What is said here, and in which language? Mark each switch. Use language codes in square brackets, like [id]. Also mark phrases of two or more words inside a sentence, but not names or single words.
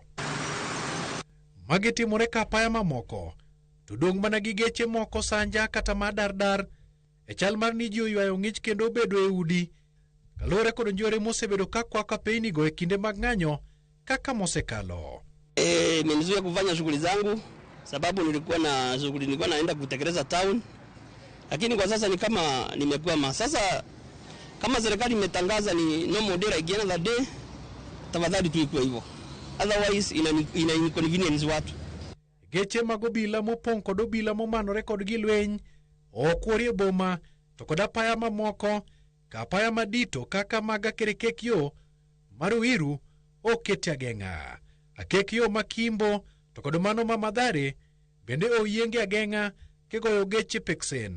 [luo] Magi timore ka apaya mamoko to dong' mana gi geche moko sanja kata madardar e chal mar ni ji oywayo ng'ich kendo obedo e udi kalore kod njore mosebedo ka kwako apeyni go e kinde mag ng'anyo kaka mosekalo. [sw] Nimezuia kufanya shughuli zangu sababu nilikuwa naenda kutekeleza town, lakini kwa sasa ni kama nimekwama. Sasa kama serikali imetangaza ni [en] no more day like another day, [sw] tafadhali tuikwe hivyo, otherwise ina inconvenience watu. [luo] Geche mag obila mopong' kod obila momanore kod gilweny okwore boma to kod apaya mamoko ka apaya madito kaka mag Kerekek yo mar Ruiru oketi ageng'a. Akek yo makimbo to kod mano ma Mathare bende oyienge ageng'a kegoyo geche peksen.